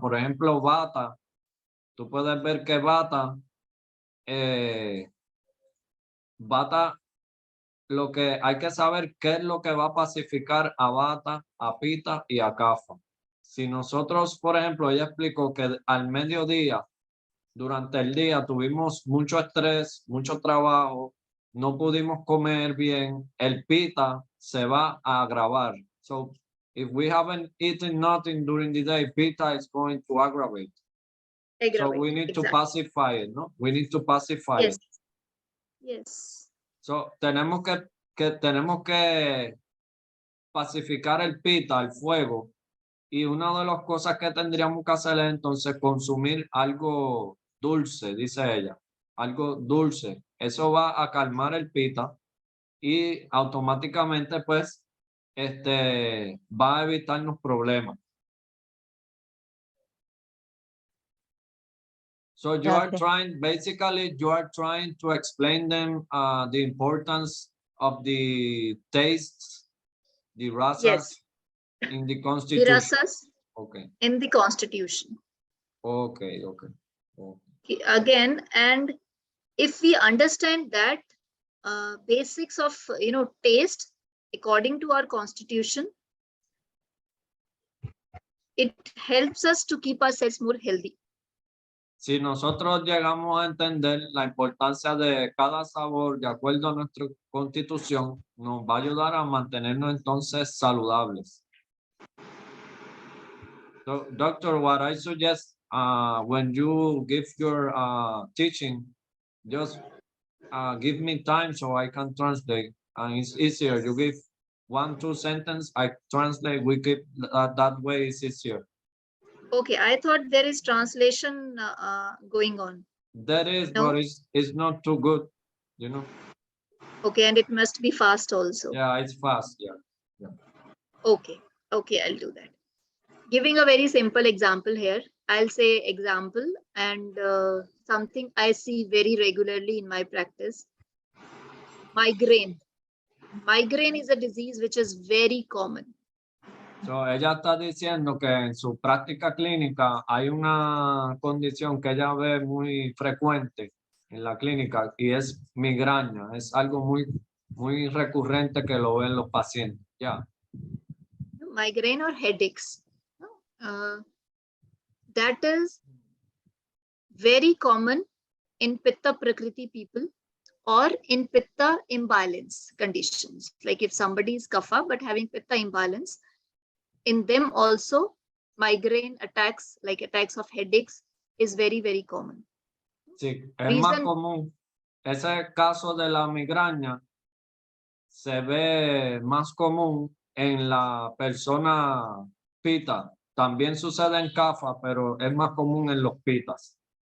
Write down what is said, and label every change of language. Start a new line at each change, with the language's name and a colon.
Spanish: Por ejemplo, Vata, tú puedes ver que Vata, Vata, lo que hay que saber qué es lo que va a pacificar a Vata, a Pitta y a Kapha. Si nosotros, por ejemplo, ella explicó que al mediodía, durante el día, tuvimos mucho estrés, mucho trabajo, no pudimos comer bien, el Pitta se va a agravar.
English: So, if we haven't eaten nothing during the day, Pitta is going to aggravate. So we need to Exactly. pacify it, no? We need to pacify Yes. it. Yes.
Spanish: So, tenemos que pacificar el Pitta, el fuego. Y una de las cosas que tendríamos que hacer es entonces consumir algo dulce, dice ella, algo dulce. Eso va a calmar el Pitta y automáticamente pues va a evitarnos problemas.
English: So you are
Spanish: Gracias.
English: trying, basically you are trying to explain them the importance of the tastes, the rasas Yes. in the The constitution. rasas Okay, in the constitution. okay. Again, and if we understand that basics of taste according to our constitution, it helps us to keep ourselves more healthy.
Spanish: Si nosotros llegamos a entender la importancia de cada sabor de acuerdo a nuestra constitución, nos va a ayudar a mantenernos entonces saludables.
English: So, doctor, what I suggest when you give your teaching, just give me time so I can translate, and it's easier. You give 1-2 sentences, I translate. We keep that way. It's easier. Okay, I thought there is translation going on. That is, No? but it's not too good, you know. Okay, and it must be fast also. Yeah, it's fast. Yeah. Okay, I'll do that. Giving a very simple example here, I'll say example and something I see very regularly in my practice. Migraine. Migraine is a disease which is very common.
Spanish: So, ella está diciendo que en su práctica clínica hay una condición que ella ve muy frecuente en la clínica y es migraña. Es algo muy recurrente que lo ven los pacientes.
English: Yeah. Migraine or headaches. That is very common in Pitta Prakriti people or in Pitta imbalance conditions. Like if somebody is Kapha but having Pitta imbalance, in them also migraine attacks, like attacks of headaches, is very, very common.
Spanish: Sí, es más común. Ese caso de la migraña se ve más común en la persona Pitta. También sucede en Kapha, pero es más común en los Pittas.